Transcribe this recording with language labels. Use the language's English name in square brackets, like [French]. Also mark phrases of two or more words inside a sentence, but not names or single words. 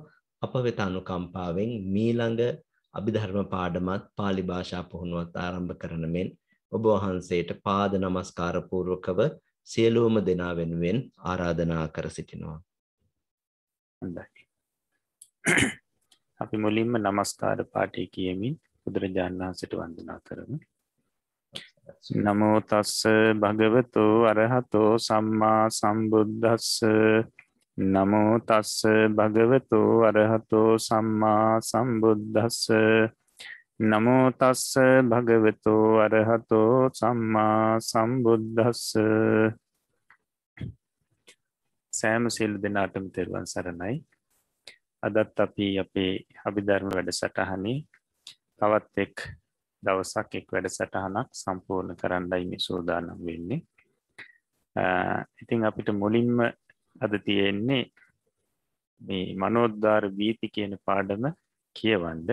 [Sinhala] අප වෙත අනුකම්පාවෙන් මීළඟ අභිධර්ම පාඩමත් පාලි භාෂා පුහුණුවත් ආරම්භ කරන මෙන් ඔබ වහන්සේට පාද නමස්කාර පූර්වකව සියලුම දෙනා වෙනුවෙන් ආරාධනා කර සිටිනවා. හොඳයි. අපි මුලින්ම නමස්කාර පාඨය කියමින් බුදුරජාණන් වහන්සේට වන්දනා කරමු. [Pali] නමෝ තස්ස භගවතෝ අරහතෝ සම්මා සම්බුද්දස්ස. නමෝ තස්ස භගවතෝ අරහතෝ සම්මා සම්බුද්දස්ස. නමෝ තස්ස භගවතෝ අරහතෝ සම්මා සම්බුද්දස්ස. [Sinhala] සෑම සියලු දෙනාටම තෙරුවන් සරණයි. අදත් අපි අපේ අභිධර්ම වැඩසටහනේ තවත් එක් දවසක් එක් වැඩසටහනක් සම්පූර්ණ කරන්නයි මේ සූදානම් වෙන්නේ. ඉතින් අපිට මුලින්ම අද තියෙන්නේ මේ මනෝද්වාර වීති කියන පාඩම කියවන්න.